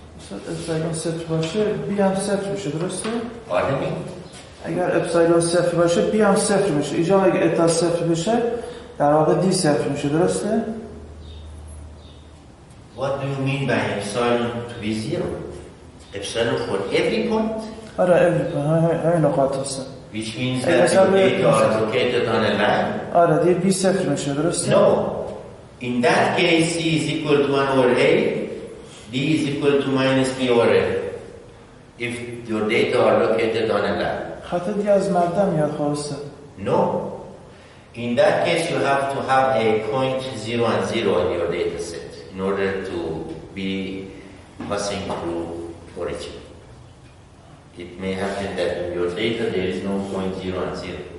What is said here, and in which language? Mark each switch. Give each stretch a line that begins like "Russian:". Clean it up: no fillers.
Persian: epsilon صفر باشه بی هم صفر میشه درسته؟
English: Pardon me?
Persian: اگر اپسایلون صفر باشه بی هم صفر میشه اینجا اگر اتا صفر بشه در واقع دی صفر میشه درسته؟
English: What do you mean by epsilon to be zero? Epsilon for every point?
Persian: آره همین نقاط هستن
English: Which means that the data are located on a line?
Persian: آره دیگه بی صفر میشه درسته؟
English: No. In that case C is equal to 1 over A, D is equal to minus B over A. If your data are located on a line.
Persian: خط دیگه از مبدا میاد خواسته.
English: No. In that case, you have to have a point 0 and 0 in your data set in order to be passing through origin. It may happen that in your data there is no point 0 and 0.